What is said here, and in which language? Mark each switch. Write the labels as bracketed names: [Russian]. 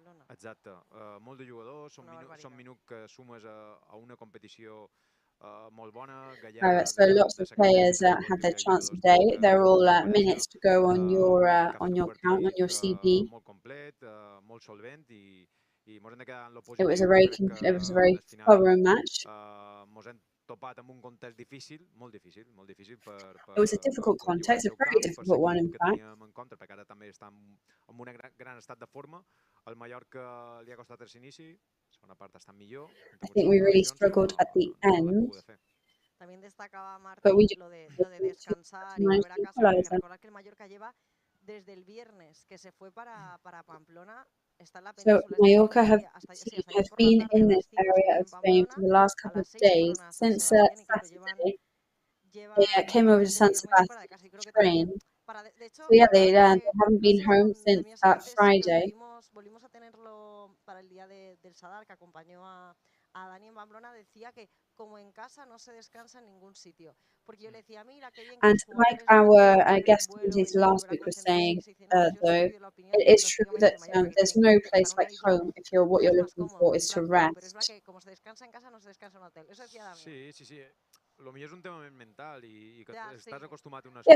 [Catalan] Exacte, molt de jugadors, són minuts que sumes a una competició molt bona. [English] So lots of players had their chance today. They're all minutes to go on your count, on your CD. [Catalan] Molt complet, molt solvent i mos hem de quedar en lo [English] It was [Catalan] positiu. [English] a very thorough match. [Catalan] Mos hem topat amb un context difícil, molt difícil per... [English] It was a difficult context, a very difficult one in fact. [Catalan] Perquè ara també està en un gran estat de forma. El Mallorca li ha costat el inici, la segona part està millor. [English] I think we really struggled at the end. [Spanish] También destacaba Martín lo de descansar y volver a casa. Recordar que el Mallorca lleva desde el viernes que se fue para Pamplona. [English] So Mallorca have been in this area of Spain for the last couple of days. Since Saturday, they came over to San Sebastian to train. So yeah, they haven't been home since Friday. [Spanish] Volvimos a tenerlo para el día del Sadar, que acompañó a Dani en Pamplona. Decía que como en casa no se descansa en ningún sitio. Porque yo le decía, mira, qué bien. [English] And like our guest commentator last week was saying, though, it is true that there's no place like home if what you're looking for is to rest. [Spanish] Como se descansa en casa, no se descansa en hotel. Eso decía Dani. Sí. [Catalan] Lo millor és un tema mental i que estàs acostumat a unes